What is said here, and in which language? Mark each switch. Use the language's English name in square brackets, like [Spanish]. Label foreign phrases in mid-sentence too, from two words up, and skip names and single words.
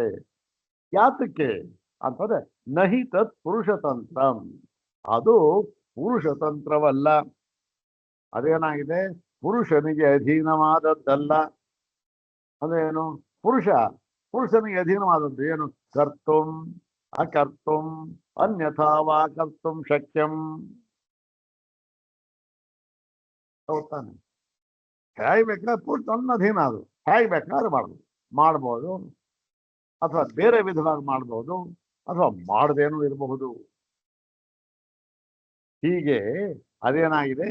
[Kannada] ಯಾತಕ್ಕೆ ಅಂತಂದ್ರೆ [Sanskrit] ನಹಿ ತತ್ ಪುರುಷತಂತ್ರ, [Kannada] ಅದು ಪುರುಷತಂತ್ರವಲ್ಲ. ಅದೇನಾಗಿದೆ? ಪುರುಷನಿಗೆ ಅಧೀನವಾದದ್ದಲ್ಲ. ಅದೇನು? ಪುರುಷನಿಗೆ ಅಧೀನವಾದದ್ದು ಏನು? [Sanskrit] ಕರ್ತುಂ ಅಕರ್ತುಂ ಅನ್ಯಥಾ ವಾ ಕರ್ತುಂ ಶಕ್ಯಂ. [Kannada] ಹೌದಾನೆ? ಹೇಗೆ ಬೇಕಾದ್ರೆ ಪುರುಷ ನನ್ನ ಅಧೀನ, ಅದು ಹೇಗೆ ಬೇಕಾದ್ರೆ ಮಾಡ್ಬೋದು, ಅಥವಾ ಬೇರೆ ವಿಧವಾಗಿ ಮಾಡ್ಬೋದು, ಅಥವಾ ಮಾಡದೇನೂ ಇರಬಹುದು. ಹೀಗೆ ಅದೇನಾಗಿದೆ?